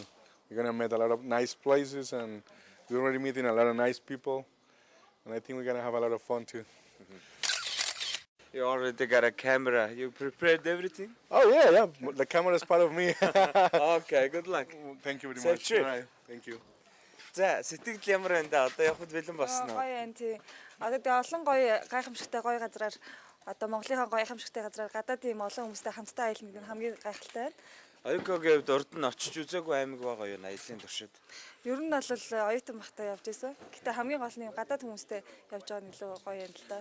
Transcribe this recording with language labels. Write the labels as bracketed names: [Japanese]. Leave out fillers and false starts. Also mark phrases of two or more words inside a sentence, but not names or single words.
[English] We're gonna meet a lot of nice places, and we're already meeting a lot of nice people, and I think we're gonna have a lot of fun too. You already got a camera. You prepared everything? Oh yeah. The camera is part of me. Okay, good luck. Thank you very Safe much. trip. All right, thank you. [Mongolian] За, сэтгэл ямар байна да? Одоо явахд бэлэн болсон уу? Гоё энэ тий. Одоо тэгээ олон гоё гайхамшигтай гоё газраар одоо Монголынхаа гоё гайхамшигтай газраар гадаад тийм олон хүмүүстэй хамтдаа аялна гэдэг нь хамгийн гайхалтай байна. Оюукогийн хувьд урд нь очиж үзээгүй аймаг байгаа юу аялын туршид? Ер нь бол оюутан бахтай явж исэн. Гэтэ хамгийн гол нь юм гадаад хүмүүстэй явж байгаа нь илүү гоё юм л да.